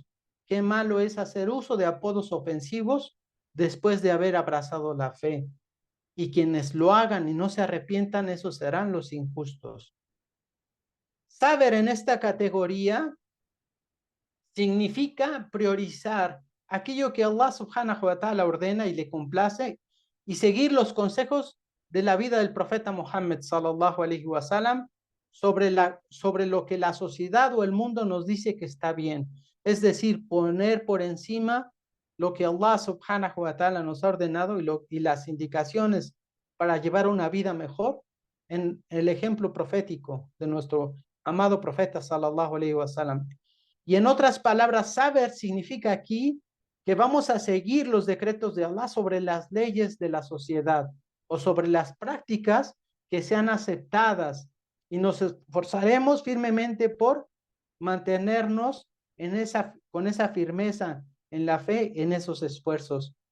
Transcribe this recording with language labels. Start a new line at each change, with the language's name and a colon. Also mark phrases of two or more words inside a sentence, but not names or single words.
Spanish: Qué malo es hacer uso de apodos ofensivos después de haber abrazado la fe. Y quienes lo hagan y no se arrepientan, esos serán los injustos. Saber en esta categoría significa priorizar aquello que Allah
Arabic: سبحانه وتعالى
Spanish: ordena y le complace y seguir los consejos de la vida del profeta Muhammad
Arabic: صلى الله عليه وسلم
Spanish: sobre lo que la sociedad o el mundo nos dice que está bien. Es decir, poner por encima lo que Allah
Arabic: سبحانه وتعالى
Spanish: nos ha ordenado y las indicaciones para llevar una vida mejor en el ejemplo profético de nuestro amado profeta
Arabic: صلى الله عليه وسلم.
Spanish: Y en otras palabras, saber significa aquí que vamos a seguir los decretos de Allah sobre las leyes de la sociedad o sobre las prácticas que sean aceptadas y nos esforzaremos firmemente por mantenernos con esa firmeza en la fe, en esos esfuerzos.